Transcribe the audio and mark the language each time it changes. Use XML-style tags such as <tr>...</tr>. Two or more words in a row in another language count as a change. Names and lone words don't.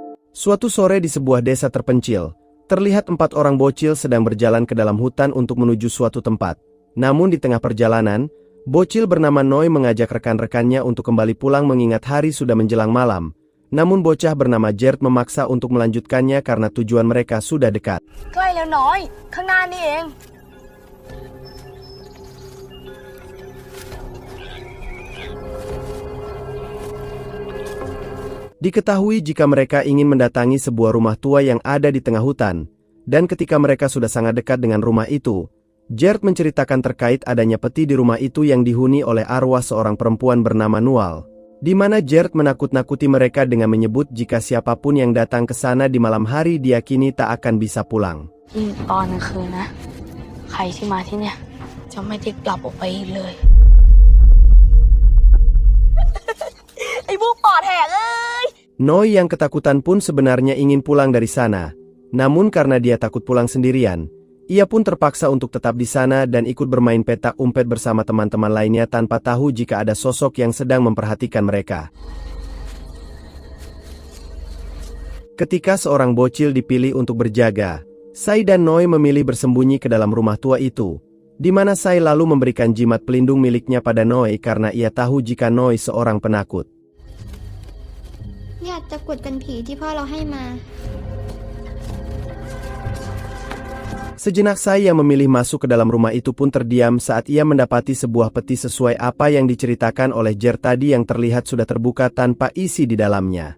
<id>Suatu sore di sebuah desa terpencil, terlihat 4 orang bocil sedang berjalan ke dalam hutan untuk menuju suatu tempat. Namun di tengah perjalanan, bocil bernama Noi mengajak rekan-rekannya untuk kembali pulang mengingat hari sudah menjelang malam. Namun bocah bernama Gert memaksa untuk melanjutkannya karena tujuan mereka sudah dekat.</id> <th>ใกล้แล้วน้อยข้างหน้านี่เอง</th> <id>Diketahui jika mereka ingin mendatangi sebuah rumah tua yang ada di tengah hutan, dan ketika mereka sudah sangat dekat dengan rumah itu, Gert menceritakan terkait adanya peti di rumah itu yang dihuni oleh arwah seorang perempuan bernama Nual, di mana Gert menakut-nakuti mereka dengan menyebut jika siapapun yang datang ke sana di malam hari diyakini tak akan bisa pulang.</id> <th>ตอนกลางคืนนะใครที่มาที่เนี่ยจะไม่ได้กลับออกไปอีกเลย ไอ้พวกปอดแหกเอ้ย</th> <id>Noi yang ketakutan pun sebenarnya ingin pulang dari sana, namun karena dia takut pulang sendirian, ia pun terpaksa untuk tetap di sana dan ikut bermain petak umpet bersama teman-teman lainnya tanpa tahu jika ada sosok yang sedang memperhatikan mereka. Ketika seorang bocil dipilih untuk berjaga, Sai dan Noi memilih bersembunyi ke dalam rumah tua itu, di mana Sai lalu memberikan jimat pelindung miliknya pada Noi karena ia tahu jika Noi seorang penakut.</id> <th>อยากจะกดกันผีที่พ่อเราให้มา</th> <id>Sejenak Sai yang memilih masuk ke dalam rumah itu pun terdiam saat ia mendapati sebuah peti sesuai apa yang diceritakan oleh Gert tadi yang terlihat sudah terbuka tanpa isi di dalamnya.</id>